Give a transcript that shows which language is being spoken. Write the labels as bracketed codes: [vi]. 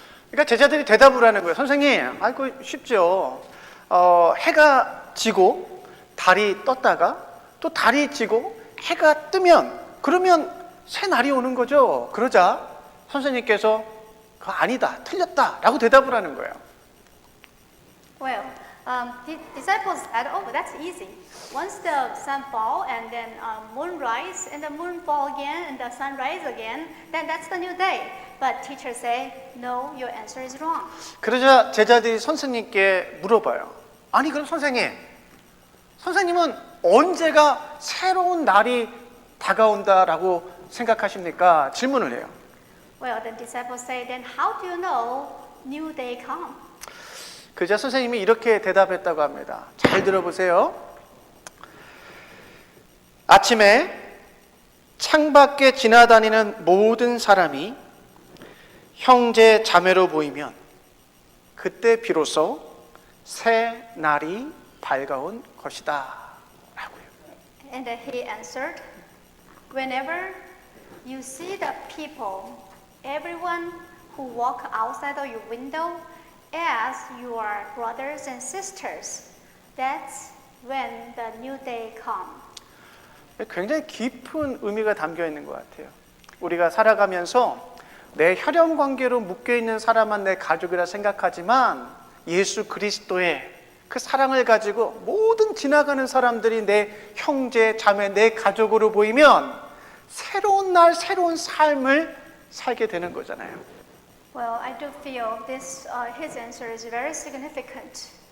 [ko] 그러니까 제자들이 대답을 하는 거예요. 선생님, 아이고 쉽죠. 해가 지고 달이 떴다가 또 달이 지고 해가 뜨면 그러면 새 날이 오는 거죠. 그러자 선생님께서 그거 아니다, 틀렸다라고 대답을 하는 거예요. [en] Well, the disciples said, "Oh, that's easy. Once the sun fall and then moon rise and the moon fall again and the sun rise again, then that's the new day." But teachers say, "No, your answer is wrong." [ko] 그러자 제자들이 선생님께 물어봐요. 아니 그럼 선생님은 언제가 새로운 날이 다가온다라고 생각하십니까? 질문을 해요. [en] Well, the disciples say, "Then how do you know new day come?" [ko] 그러자 선생님이 이렇게 대답했다고 합니다. 잘 들어보세요. 아침에 창밖에 지나다니는 모든 사람이 형제 자매로 보이면 그때 비로소 새 날이 밝아온 것이다 라고요. [en] And he answered, "Whenever you see the people, everyone who walk outside of your window as your brothers and sisters, that's when the new day comes." [ko] 굉장히 깊은 의미가 담겨 있는 것 같아요. 우리가 살아가면서 내 혈연 관계로 묶여 있는 사람만 내 가족이라 생각하지만 예수 그리스도의 그 사랑을 가지고 모든 지나가는 사람들이 내 형제, 자매, 내 가족으로 보이면 새로운 날, 새로운 삶을 살게 되는 거잖아요. [en] Well, I do feel this. His answer is very significant.